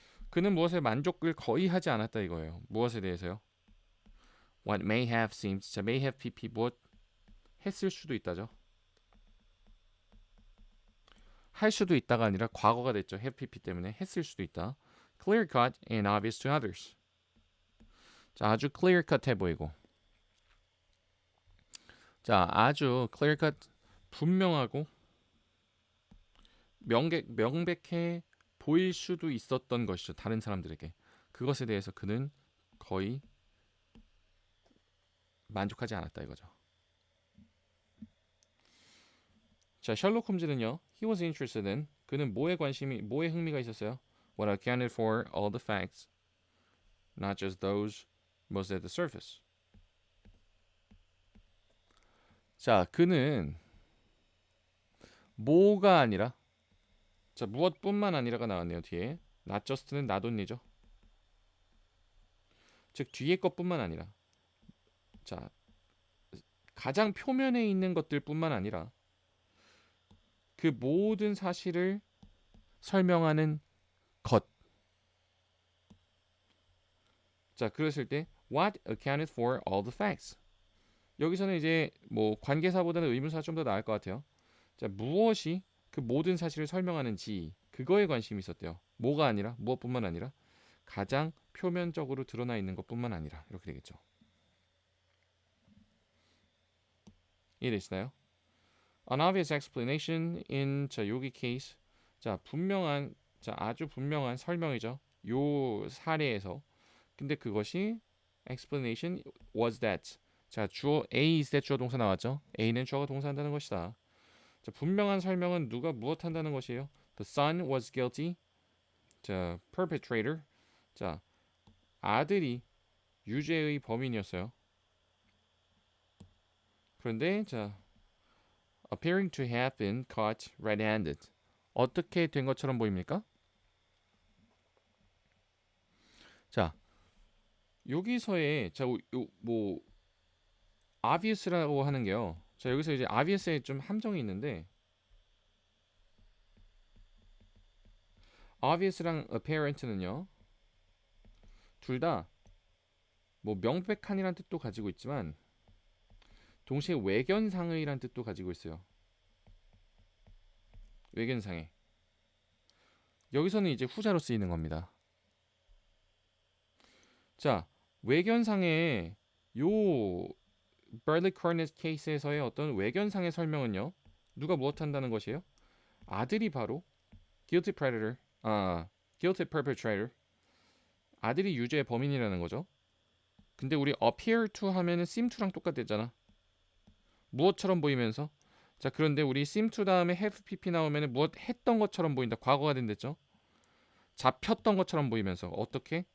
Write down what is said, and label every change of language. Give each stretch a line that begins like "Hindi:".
Korean: 그는 무엇에 만족을 거의 하지 않았다 이거예요. 무엇에 대해서요?
English: What may have seemed.
Korean: 자, may have pp 무엇 했을 수도 있다죠. 할 수도 있다가 아니라 과거가 됐죠. have pp 때문에 했을 수도 있다.
English: Clear cut and obvious to others.
Korean: 자, 아주 clear cut해 보이고. 자, 아주 clear cut 분명하고 명백해 보일 수도 있었던 것이죠. 다른 사람들에게. 그것에 대해서 그는 거의 만족하지 않았다 이거죠. 자, 셜록 홈즈는요.
English: He was interested in.
Korean: 그는 뭐에 흥미가 있었어요?
English: What accounted for all the facts, not just those most at the surface.
Korean: 자, 그는 뭐가 아니라, 자, 무엇뿐만 아니라가 나왔네요. 뒤에 not just는 not only죠. 즉 뒤에 것뿐만 아니라, 자, 가장 표면에 있는 것들뿐만 아니라 그 모든 사실을 설명하는 것. 자, 그랬을 때
English: what accounted for all the facts.
Korean: 여기서는 이제 뭐 관계사보다는 의문사가 좀 더 나을 것 같아요. 자, 무엇이 그 모든 사실을 설명하는지 그거에 관심이 있었대요. 뭐가 아니라, 무엇뿐만 아니라 가장 표면적으로 드러나 있는 것뿐만 아니라 이렇게 되겠죠. 이해되시나요?
English: An obvious explanation in,
Korean: 자, 여기 케이스, 자, 분명한, 자, 아주 분명한 설명이죠. 요 사례에서. 근데 그것이
English: explanation was that.
Korean: 자, 주어 A is that 주어 동사 나왔죠. A는 주어가 동사한다는 것이다. 자, 분명한 설명은 누가 무엇 한다는 것이에요.
English: The son was guilty. 자, perpetrator.
Korean: 자, 아들이 유죄의 범인이었어요. 그런데 자,
English: appearing to have been caught red-handed.
Korean: 어떻게 된 것처럼 보입니까? 자, 여기서의 자, 뭐 obvious라고 하는 게요. 자, 여기서 이제 obvious에 좀 함정이 있는데 obvious랑 apparent는요. 둘 다 뭐 명백한이란 뜻도 가지고 있지만 동시에 외견상의란 뜻도 가지고 있어요. 외견상의. 여기서는 이제 후자로 쓰이는 겁니다. 자, 외견상의 요 Bradley Cornett 케이스에서의 어떤 외견상의 설명은요. 누가 무엇 한다는 것이에요? 아들이 바로
English: guilty predator, guilty perpetrator.
Korean: 아들이 유죄의 범인이라는 거죠. 근데 우리 appear to 하면은 seem to랑 똑같았잖아. 무엇처럼 보이면서. 자, 그런데 우리 seem to 다음에 have pp 나오면은 무엇 했던 것처럼 보인다. 과거가 된댔죠. 잡혔던 것처럼 보이면서 어떻게?